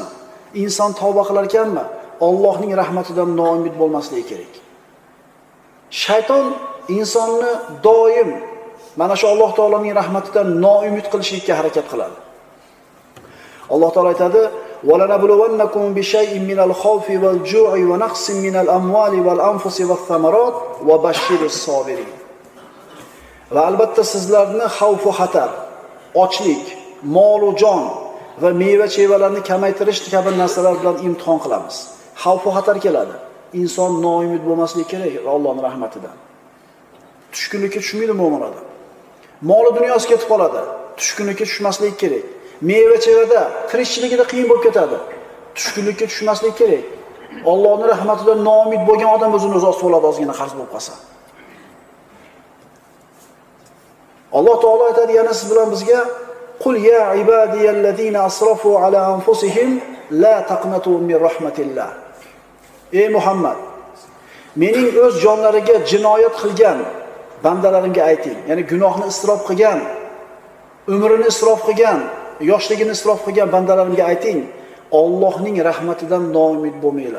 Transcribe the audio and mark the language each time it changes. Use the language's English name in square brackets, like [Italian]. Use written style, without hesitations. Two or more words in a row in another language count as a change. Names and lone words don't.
[Uzbek] Inson tavba qilar ekanmi? Allohning rahmatidan noumid bo'lmasligi kerak. Shayton insonni doim mana shu Alloh taoloning rahmatidan noumid qilishlikka harakat qiladi. Alloh taolo aytadi: [Arabic] "ولنبلونكم بشيء من الخوف والجوع ونقص من الأموال والأنفس والثمرات وبشر الصابرين." [Uzbek] Va albatta sizlarni xavf va xatar, ochlik, mol va jon va meva-chevalarni kamaytirish kabi narsalar bilan imtihon qilamiz. Xavf va xatar keladi. Inson noumid bo'lmasligi kerak Allohning rahmatidan. Tushkunlikka tushmaydi mo'min odam. Moli dunyosi ketib qoladi. Tushkunlikka tushmaslik kerak. Meva-chevada tirikchiligida qiyin bo'lib ketadi. Tushkunlikka tushmaslik kerak. Allohning rahmatidan noumid bo'lgan odam o'zini o'zi ostib oladi ozgina qarz bo'lib qolsa. Alloh taolo aytadi yana siz bilan bizga: [Arabic] "قل يا عبادي الذين أسرفوا على أنفسهم لا تقنطوا من رحمة الله." [Uzbek] Ey Muhammad, mening o'z jonlariga jinoyat qilgan bandalarimga ayting. Ya'ni gunohni isrof qilgan, umrini isrof qilgan, yoshligini isrof qilgan bandalarimga ayting, Allohning rahmatidan noumid bo'lmanglar.